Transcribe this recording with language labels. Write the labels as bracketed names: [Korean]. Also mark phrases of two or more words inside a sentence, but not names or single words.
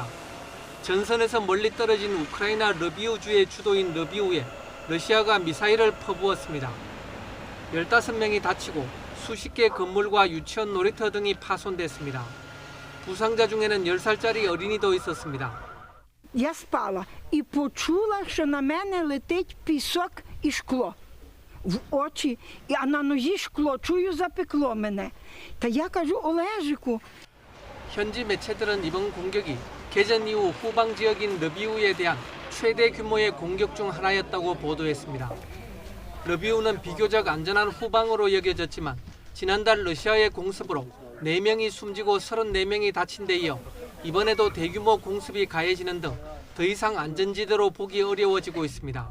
[Korean] 전선에서 멀리 떨어진 우크라이나 르비우주의 주도인 르비우에 러시아가 미사일을 퍼부었습니다. 15명이 다치고 수십 개 건물과 유치원 놀이터 등이 파손됐습니다. 부상자 중에는 10살짜리 어린이도 있었습니다. [Ukrainian] Я спала і почула, що на мене летить пісок і шкло. В очі, а на нозі шкло, чую, запекло мене. Та я кажу, Олежику. [Korean] 현지 매체들은 이번 공격이 개전 이후 후방 지역인 르비우에 대한 최대 규모의 공격 중 하나였다고 보도했습니다. 르비우는 비교적 안전한 후방으로 여겨졌지만 지난달 러시아의 공습으로 4명이 숨지고 34명이 다친 데 이어 이번에도 대규모 공습이 가해지는 등 더 이상 안전지대로 보기 어려워지고 있습니다.